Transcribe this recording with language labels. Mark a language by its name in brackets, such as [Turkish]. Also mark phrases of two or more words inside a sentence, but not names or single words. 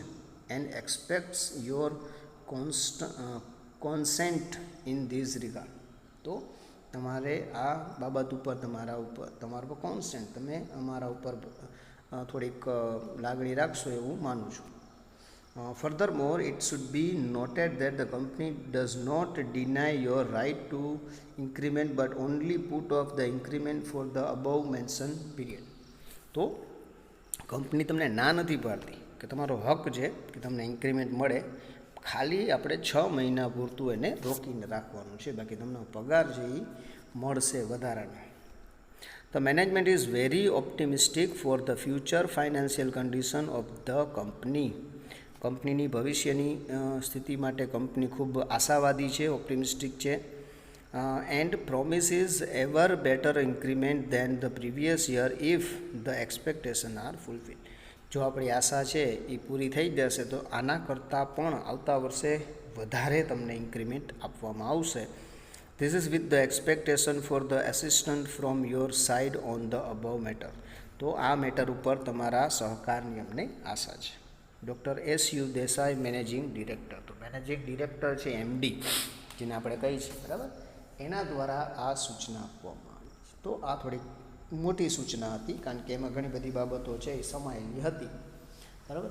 [English] And expects your consent in this regard. [Gujarati] તો તમારે આ બાબત ઉપર તમારા પર કોન્સેન્ટ, તમે અમારા ઉપર થોડીક લાગણી રાખશો એવું માનું છું. [English] Furthermore, it should be noted that the company does not deny your right to increment but only put off the increment for the above mentioned period. [Gujarati] તો કંપની તમને ના નથી પાડતી કે તમારો હક છે કે તમને ઇન્ક્રીમેન્ટ મળે, ખાલી આપણે 6 મહિના પૂરતું એને રોકીને રાખવાનું છે, બાકી તમને પગાર છે એ મળશે વધારાનો. [English] The management is very optimistic for the future financial condition of the company. [Gujarati] કંપનીની ભવિષ્યની સ્થિતિ માટે કંપની ખૂબ આશાવાદી છે, ઓપ્ટિમિસ્ટિક છે. [English] And promises ever better increment than the previous year if the expectation are fulfil. [Gujarati] જો આપણી આશા છે એ પૂરી થઈ જશે તો આના કરતાં પણ આવતા વર્ષે વધારે તમને ઇન્ક્રીમેન્ટ આપવામાં આવશે. [English] This is with the expectation for the assistance from your side on the above matter. [Gujarati] તો આ મેટર ઉપર તમારા સહકારની અમને આશા છે. [English] Doctor S.U. Desai, Managing Director. [Gujarati] તો [English] managing director [Gujarati] છે MD, જેને આપણે કહીએ છીએ, બરાબર, એના દ્વારા આ સૂચના આપવામાં આવી છે. તો આ થોડીક મોટી સૂચના હતી, કારણ કે એમાં ઘણી બધી બાબતો છે એ સમાયેલી હતી, બરાબર.